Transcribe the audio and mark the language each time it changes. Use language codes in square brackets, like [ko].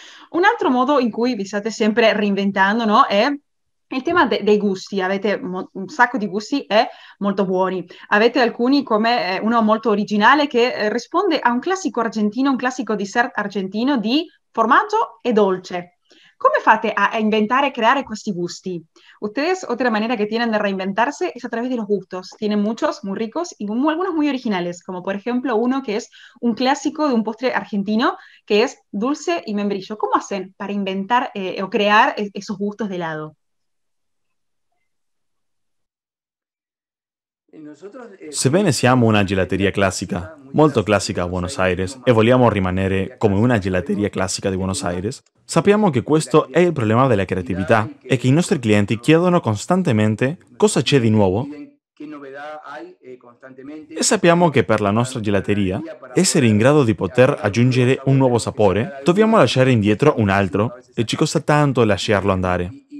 [it] Un altro modo in cui vi state sempre reinventando, no, è il tema dei gusti. Avete un sacco di gusti molto buoni. Avete alcuni come uno molto originale che risponde a un classico argentino, un classico dessert argentino di formaggio e dolce. [es] ¿Cómo fate a inventar y crear questi gusti? Ustedes, otra manera que tienen de reinventarse es a través de los gustos. Tienen muchos muy ricos y algunos muy originales, como por ejemplo uno que es un clásico de un postre argentino, que es dulce y membrillo. ¿Cómo hacen para inventar o crear esos gustos de helado? [it] Sebbene siamo una gelateria classica, molto classica a Buenos Aires, e vogliamo rimanere come una gelateria classica di Buenos Aires, sappiamo che questo è il problema della creatività e che i nostri clienti chiedono costantemente cosa c'è di nuovo e sappiamo che per la nostra gelateria, essere in grado di poter aggiungere un nuovo sapore, dobbiamo lasciare indietro un altro e ci costa tanto lasciarlo andare.